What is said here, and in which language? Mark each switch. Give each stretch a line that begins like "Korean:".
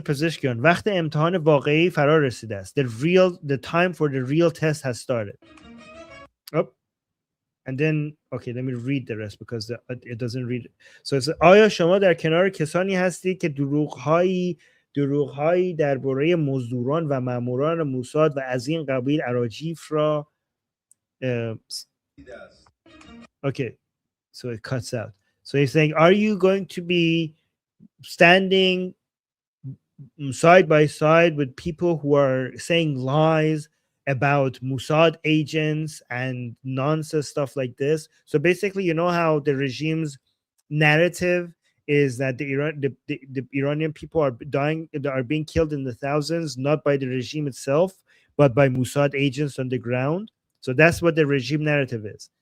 Persian: Pezeshkian, وقت امتحان واقعی فرا رسیده است.
English: The time for the real test has started. Oh, and then okay, let me read the rest because it doesn't read. So it's
Persian: آیا شما در کنار کسانی هستید که دروغ‌هایی درباره مزدوران و ماموران موساد و از این قبیل اراجیف را
English: okay, so it cuts out. So he's saying, are you going to be standing side by side with people who are saying lies about Mossad agents and nonsense stuff like this? So basically, you know how the regime's narrative is that the Iranian people are being killed in the thousands, not by the regime itself, but by Mossad agents on the ground. So that's what the regime narrative is.